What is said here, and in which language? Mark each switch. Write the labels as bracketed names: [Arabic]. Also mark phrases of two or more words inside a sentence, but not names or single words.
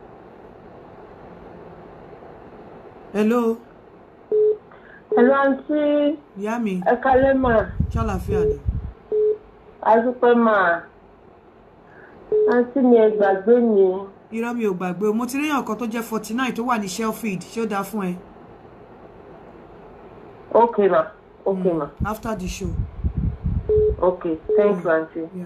[English] Hello? Hello, aunty. [Yoruba] Ìyá mi. Ẹ kálẹ́ mà. Ṣàlàáfíà ni. A dúpẹ́ mà. Aunty mi ẹ gbàgbé mi. Irọ́ mi ò gbàgbé o. Mo ti ríyàn kan tó jẹ́ 49 tó wà ní Sheffield. Ṣé ó dáa fún ẹ? [English] Okay, ma. Okay, ma. After the show. Okay. Thank you, aunty. Yeah.